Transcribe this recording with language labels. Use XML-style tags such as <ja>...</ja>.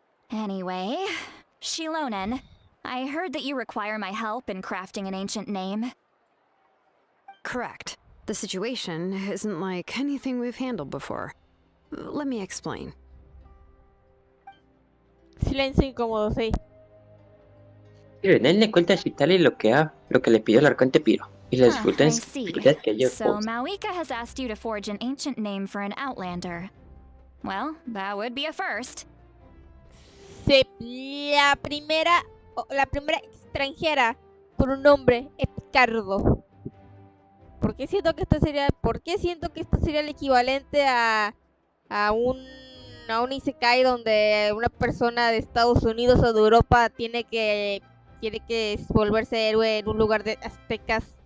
<en>Anyway, Shilonen, I heard that you require my help in crafting an ancient name. Correct. The situation isn't like anything we've handled before. Let me explain.</en> <es>Silencio incómodo, sí. Él le cuenta a Chitali lo que le pidió el arconte Piro y la</es> <en>I see.</en> <es>dificultad que ellos</es> <en>So Mawika has asked you to forge an ancient name for an outlander. Well, that would be a first.</en> <es>Sí, la primera extranjera con un nombre es Picardo. ¿Por qué siento que esto sería el equivalente a un isekai donde una persona de Estados Unidos o de Europa tiene que volverse héroe en un lugar de aztecas?</es>